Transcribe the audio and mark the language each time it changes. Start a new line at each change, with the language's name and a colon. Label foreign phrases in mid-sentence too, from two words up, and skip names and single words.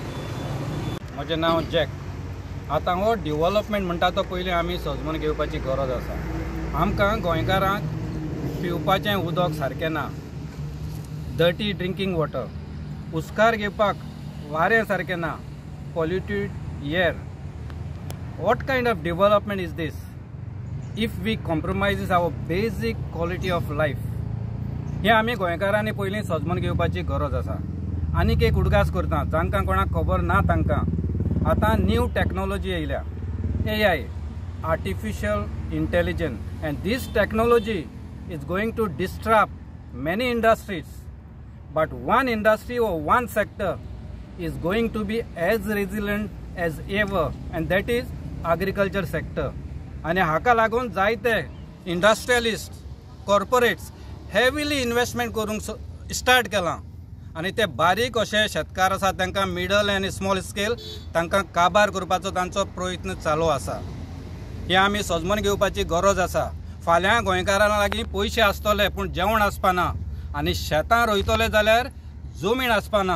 Konkani: म्हजें नांव जॅक. आतां हो डेव्हलपमेंट म्हणटा तो पयलीं आमी समजून घेवपाची गरज आसा. आमकां गोंयकारांक पिवपाचें उदक सारकें ना,
English: dirty drinking water,
Konkani: उस्कार घेवपाक वारें सारकें ना,
English: polluted air. What kind of development is this if we compromises our basic quality of life?
Konkani: हे आमी गोंयकारांनी पयलीं समजून घेवपाची गरज आसा. आनीक एक उडगास करता, जांकां कोणाक खबर ना तांकां. आतां
English: new technology
Konkani: येयल्या, AI,
English: artificial intelligence, and this technology is going to disrupt many industries. But one industry or one sector is going to be as resilient as ever, and that is agriculture sector.
Konkani: आणि हाका लागून जायते
English: industrialists, corporates heavily investment
Konkani: करूंक स्टार्ट केलां. आनी ते बारीक अशे शेतकार आसा तांकां मिडल आनी
English: small scale
Konkani: तांकां काबार करपाचो तांचो प्रयत्न चालू आसा. हे आमी समजून घेवपाची गरज आसा. फाल्यां गोंयकारां लागीं पयशे आसतले पूण जेवण आसपाना, आनी शेतां रोयतले जाल्यार जमीन आसपाना.